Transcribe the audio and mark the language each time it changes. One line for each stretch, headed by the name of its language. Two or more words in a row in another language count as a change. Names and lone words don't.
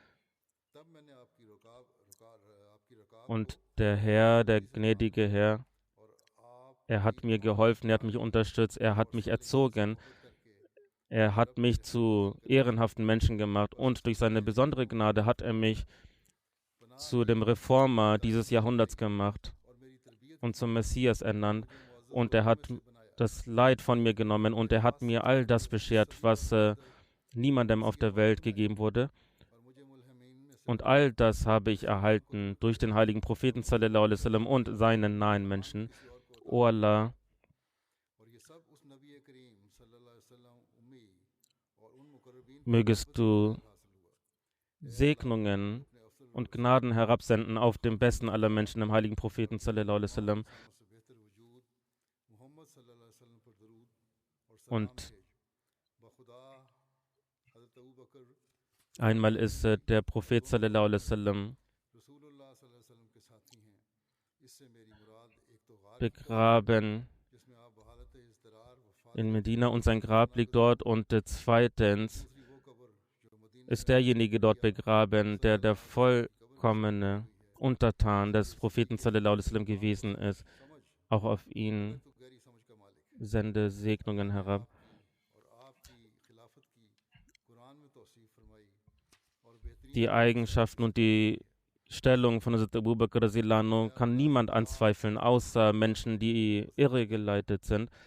German: Und der Herr, der gnädige Herr, er hat mir geholfen, er hat mich unterstützt, er hat mich erzogen, er hat mich zu ehrenhaften Menschen gemacht und durch seine besondere Gnade hat er mich zu dem Reformer dieses Jahrhunderts gemacht und zum Messias ernannt. Und er hat das Leid von mir genommen und er hat mir all das beschert, was niemandem auf der Welt gegeben wurde. Und all das habe ich erhalten durch den heiligen Propheten
Arabic: صلى الله عليه وسلم
German: und seinen nahen Menschen. O Allah, mögest du Segnungen und Gnaden herabsenden auf den besten aller Menschen, dem heiligen Propheten
Arabic: صلى الله عليه وسلم.
German: Und einmal ist der Prophet
Arabic: صلى الله عليه وسلم
German: begraben in Medina und sein Grab liegt dort. Und zweitens ist derjenige dort begraben, der der vollkommene Untertan des Propheten
Arabic: صلى الله عليه وسلم
German: gewesen ist. Auch auf ihn sende Segnungen herab. Die Eigenschaften und die Stellung von Hazrat Abu Bakr Rizilano kann niemand anzweifeln, außer Menschen, die irregeleitet sind.